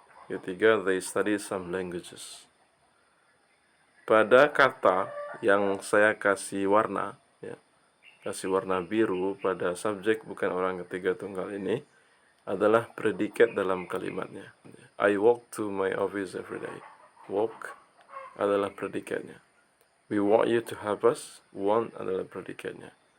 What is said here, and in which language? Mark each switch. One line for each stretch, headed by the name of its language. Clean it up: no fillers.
Indonesian: Ketiga,
English: they study some languages.
Indonesian: Pada kata yang saya kasih warna, ya, kasih warna biru pada subjek bukan orang ketiga tunggal ini adalah predikat dalam kalimatnya.
English: I walk to my office every day.
Indonesian: Walk adalah predikatnya.
English: We want you to help us.
Indonesian: Want adalah predikatnya.